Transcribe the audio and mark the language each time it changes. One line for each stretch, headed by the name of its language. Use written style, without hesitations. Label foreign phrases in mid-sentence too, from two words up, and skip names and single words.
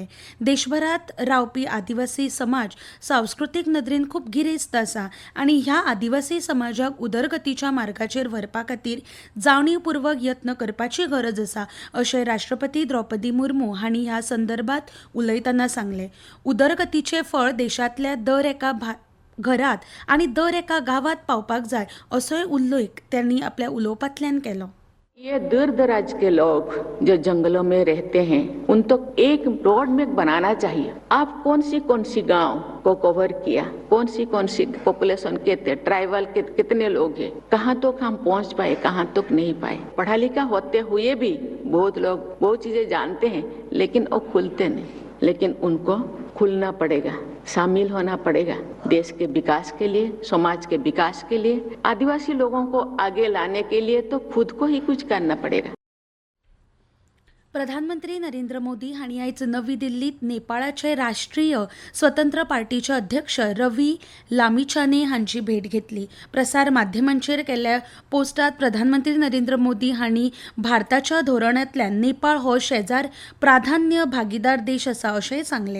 Konkani: देशभरात रावपी आदिवासी समाज सांस्कृतीक नदरेन खूब गिरेस्त आसा आनी ह्या आदिवासी समाजाक उदरगतीच्या मार्गाचेर व्हरपा खातीर जाणीवपूर्वक यत्न करपाची गरज आसा अशें राष्ट्रपती द्रौपदी मुर्मू हांणी ह्या संदर्भात उलयतना सांगलें. उदरगतीचे फळ देशांतल्या दर एका घरात आनी दर एका गावात पावपाक जाय असोय उल्लेख त्यांनी आपल्या उलोवपांतल्यान केलो.
Hindi: ये दूर दराज के लोग जो जंगलों में रहते हैं उन तो एक रोड में बनाना चाहिए. आप कौन सी गांव को कवर किया, कौन सी पॉपुलेशन के थे, ट्राइबल के कितने लोग हैं, कहाँ तक हम पहुंच पाए, कहाँ तक नहीं पाए. पढ़ा लिखा होते हुए भी बहुत लोग बहुत चीजें जानते हैं लेकिन वो खुलते नहीं. लेकिन उनको खुलना पड़ेगा, शामिल होना पड़ेगा देश के विकास के लिए, समाज के विकास के लिए. आदिवासी लोगों को आगे लाने के लिए तो खुद को ही कुछ करना पड़ेगा.
Konkani: प्रधानमंत्री नरेंद्र मोदी हांणी आयज नवी दिल्लीत नेपाळाचे राष्ट्रीय स्वतंत्र पार्टीचे अध्यक्ष रवी लामिछाने हांची भेट घेतली. प्रसार माध्यमांचेर केल्ल्या पोस्टात प्रधानमंत्री नरेंद्र मोदी हांणी भारताच्या धोरणांतल्यान नेपाळ हो शेजार प्राधान्य भागीदार देश आसा अशेंय सांगलें.